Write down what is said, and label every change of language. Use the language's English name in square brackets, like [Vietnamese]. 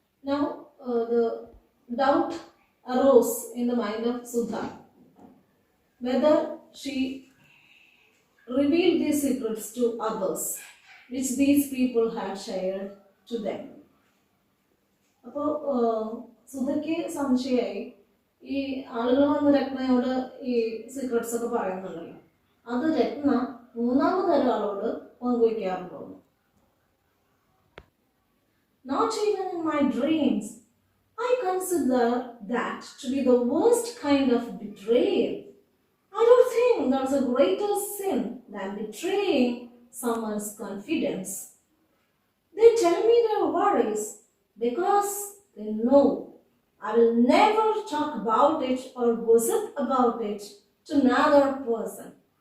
[English] Now the doubt arose in the mind of Sudha whether she revealed these secrets to others which these people had shared to them. [Malayalam] അപ്പോൾ സുധയ്ക്ക് സംശയമായി, ഈ ആളുകൾ വന്ന് രത്നയോട് ഈ secrets ഒക്കെ പറയുന്നുണ്ടല്ലോ, അത് രത്ന മൂന്നാമതൊരാളോട് പങ്കുവയ്ക്കാറുണ്ടോ? [English] Not even in my dreams. I consider that to be the worst kind of betrayal. I don't think there's a greater sin than betraying someone's confidence. They tell me their worries because they know I will never talk about it or gossip about it to another person.